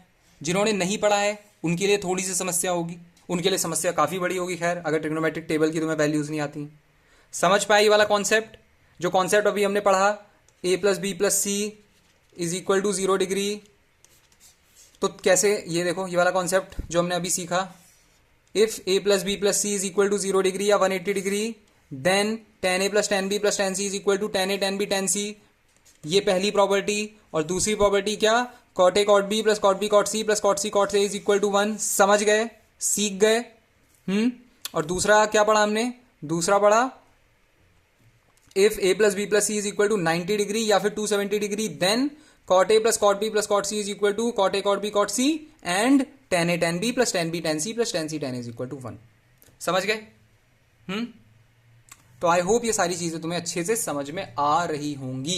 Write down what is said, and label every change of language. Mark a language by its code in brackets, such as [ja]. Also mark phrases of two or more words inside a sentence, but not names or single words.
[hi] जिन्होंने नहीं पढ़ा है उनके लिए थोड़ी सी समस्या होगी, उनके लिए समस्या काफ़ी बड़ी होगी। खैर, अगर [en] trigonometric table [hi] की तुम्हें वैल्यूज़ नहीं आती। समझ पाए ये वाला कॉन्सेप्ट? जो कॉन्सेप्ट अभी हमने पढ़ा [en] a plus b plus c is equal to 0 degree, [hi] तो कैसे, ये देखो ये वाला कॉन्सेप्ट जो हमने अभी सीखा, [en] if a plus b plus c is equal to 0 degree या 180 degree then tan a plus tan b plus tan c is equal to tan a tan b tan c। [hi] ये पहली प्रॉपर्टी। और दूसरी प्रॉपर्टी क्या, [en] cot a cot b plus cot b cot c plus cot c cot a is equal to 1. [hi] समझ गए, सीख गए। और दूसरा क्या पढ़ा हमने, दूसरा पढ़ा [en] if a plus b plus c is equal to 90 degree [hi] या फिर [en] 270 degree then cot a plus cot b plus cot c is equal to cot a cot b cot c and tan a tan b plus tan b tan c plus tan c tan a is equal to 1. [hi] समझ गए? तो [en] I hope [hi] ये सारी चीजें तुम्हें अच्छे से समझ में आ रही होंगी।